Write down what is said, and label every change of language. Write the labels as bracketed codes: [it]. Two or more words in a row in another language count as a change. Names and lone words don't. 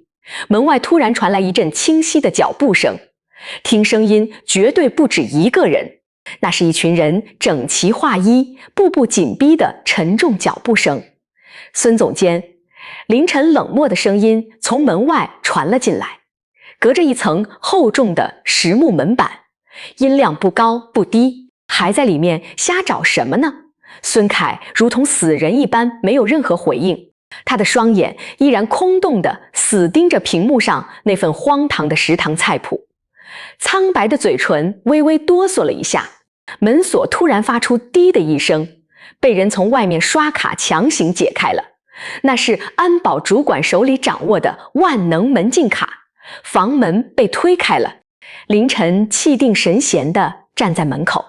[zh] 門外突然傳來一陣清晰的腳步聲，聽聲音絕對不止一個人，那是一群人整齊劃一、步步緊逼的沉重腳步聲。孫總監，凌晨冷漠的聲音從門外傳了進來，隔着一層厚重的實木門板，音量不高不低，還在裡面瞎找什麼呢？孫凱如同死人一般，沒有任何回應，他的雙眼依然空洞地死盯着屏幕上那份荒唐的食堂菜譜，蒼白的嘴唇微微哆嗦了一下，門鎖突然發出滴的一聲，被人從外面刷卡強行解開了，那是安保主管手裡掌握的萬能门禁卡，房門被推開了，凌晨气定神閒地站在门口。